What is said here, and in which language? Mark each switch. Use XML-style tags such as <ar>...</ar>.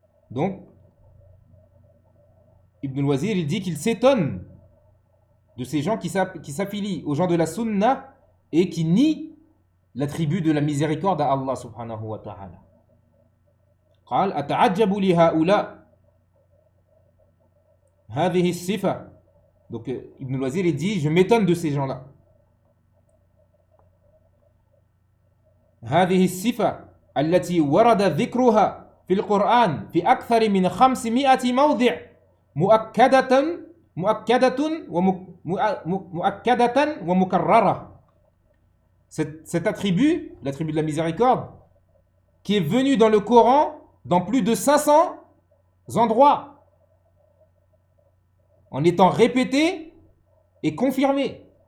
<fr>Donc, Ibn al-Wazir, il dit qu'il s'étonne de ces gens qui s'affilient aux gens de la Sunna et qui nient l'attribut de la miséricorde à Allah subhanahu wa ta'ala.</fr> <ar>قال أتعجب لهؤلاء هذه الصفة.</ar> <fr>Donc Ibn al-Wazir il dit je m'étonne de ces gens-là.</fr> <ar>هذه الصفة التي ورد ذكرها في القرآن في أكثر من 500 موضع مؤكدة ومكررة.</ar> <fr>Cet attribut, l'attribut de la miséricorde, qui est venu dans le Coran dans plus de 500 endroits, en étant répété et confirmé.</fr>